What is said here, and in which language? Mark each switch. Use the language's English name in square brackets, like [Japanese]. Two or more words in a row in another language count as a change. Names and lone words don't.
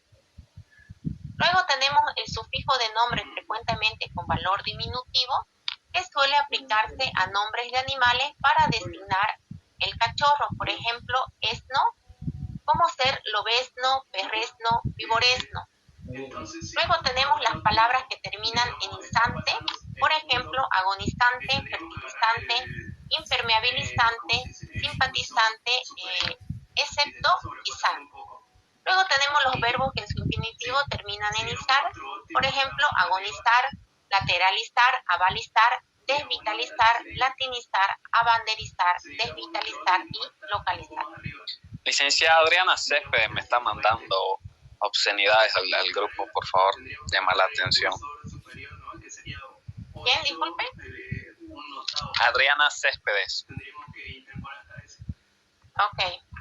[Spanish] Luego tenemos el sufijo de nombre frecuentemente con valor diminutivo, que suele aplicarse a nombres de animales para designar el cachorro, por ejemplo, esno, como ser lobesno, perresno, vivoresno. Luego tenemos las palabras que terminan en isante, por ejemplo, agonizante, fertilizante, impermeabilizante, simpatizante, excepto isante. Luego tenemos los verbos que en su infinitivo terminan en izar, por ejemplo, agonizar, lateralizar, avalizar, desvitalizar, latinizar, abanderizar, desvitalizar y localizar. Licenciada Adriana Céspedes me está mandando obscenidades al grupo, por favor, llama la atención. ¿Quién, disculpe? Adriana Céspedes. Ok.